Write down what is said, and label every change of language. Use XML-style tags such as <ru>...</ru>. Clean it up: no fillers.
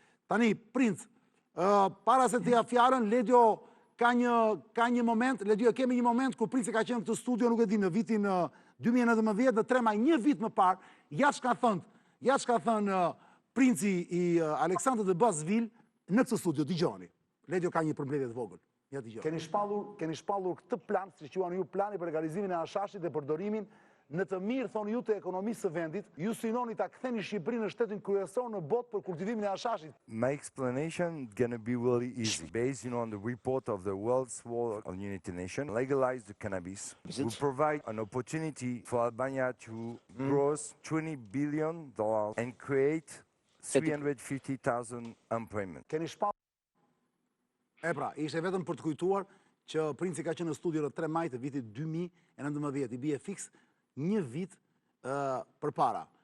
<sq>Tani, Princ, para se të ja fjalën, Ledjo ka një moment, kemi një moment kur Princi ka qenë këtë studio, nuk e di, në vitin 2019, në 3 maj, një vit më parë, ja çka thënë Princi i Aleksandr de Bazvil në këtë studio, dëgjoni. Ledjo ka një përmbledhje të vogël. Ja dëgjoni. Keni shpallur këtë plan, si quani ju plani për legalizimin e hashashit dhe përdorimin në të mirë, thonë ju, të ekonomisë së vendit, ju synoni ta ktheni Shqipërinë në shtetin kryesor në botë për kultivimin e hashashit.</sq> <en>My explanation is going to be really easy. Based on the report of the World Health Organization Nation, legalize the cannabis will provide an opportunity for Albania to gross $20 billion and create 350,000 employment.</en> <sq>Keni shpallur. Pra, ishte vetëm për të kujtuar që Princi ka qenë në studio në 3 maj të vitit 2019, i bie fiks një vit përpara.</sq>